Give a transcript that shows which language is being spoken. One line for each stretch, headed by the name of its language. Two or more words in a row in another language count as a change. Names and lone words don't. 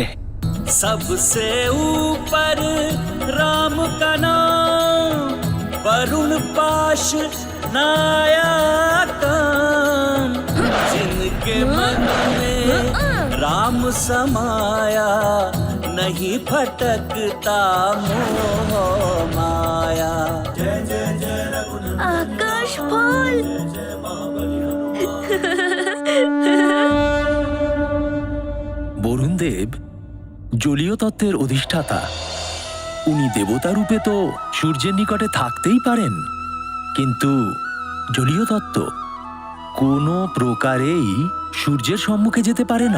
Hindi: सबसे ऊपर राम का नाम, वरुण पाश नायकम, जिनके मन में राम समाया, नहीं भटकता मोह माया। जय जय जय रघुनंदन
Bangla: আকাশ ফল।
Hindi: जय महाबली हनुमान।
Bangla: বরুণ দেব জলীয় তত্ত্বের অধিষ্ঠাতা। উনি দেবতা রূপে তো সূর্যের নিকটে থাকতেই পারেন, কিন্তু জলীয় তত্ত্ব কোনো প্রকারেই সূর্যের সম্মুখে যেতে পারে না।